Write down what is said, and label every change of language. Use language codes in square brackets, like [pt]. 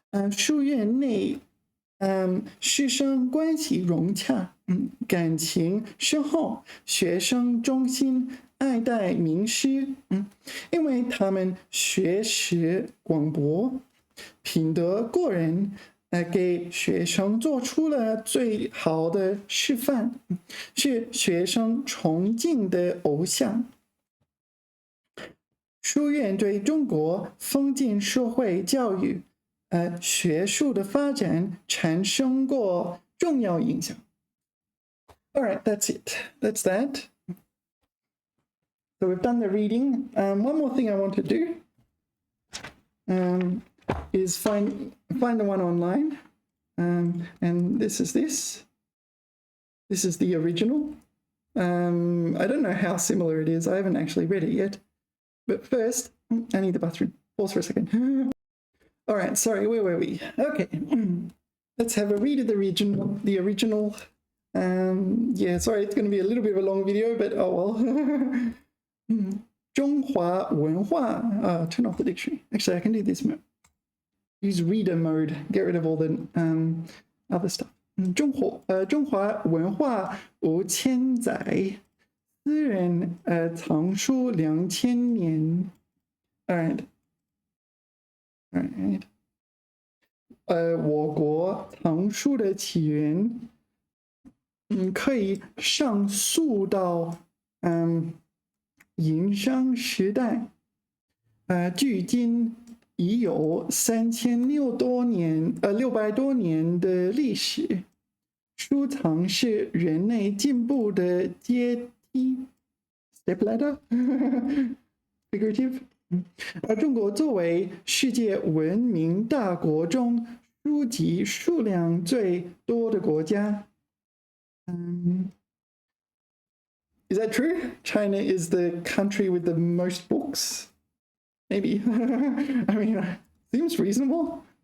[zh] 书院内，师生关系融洽，感情深厚，学生忠心，爱戴名师，因为他们学识广博，品德过人，给学生做出了最好的示范，是学生崇敬的偶像。书院对中国封建社会教育学术的发展产生过重要影响。 [en] All right, that's it. That's that. So we've done the reading. One more thing I want to do is find the one online. And this is this. This is the original. I don't know how similar it is. I haven't actually read it yet. But first, I need the bathroom. Pause for a second. All right, sorry, where were we? Okay, let's have a read of the original. Yeah, sorry, it's going to be a little bit of a long video, but oh well. 中华文化, turn off the dictionary. Actually, I can do this mode. Use reader mode, get rid of all the other stuff. [zh] 中华文化5000载，私人藏书2000年。 [en] All right. [zh] 我国藏书的起源，可以上溯到殷商时代，距今已有3600多年的历史。书藏是人类进步的阶梯 ， [en] step ladder， figurative。 [zh] 而中国作为世界文明大国中书籍数量最多的国家， [en] Is that true? China is the country with the most books? Maybe. I mean, seems reasonable.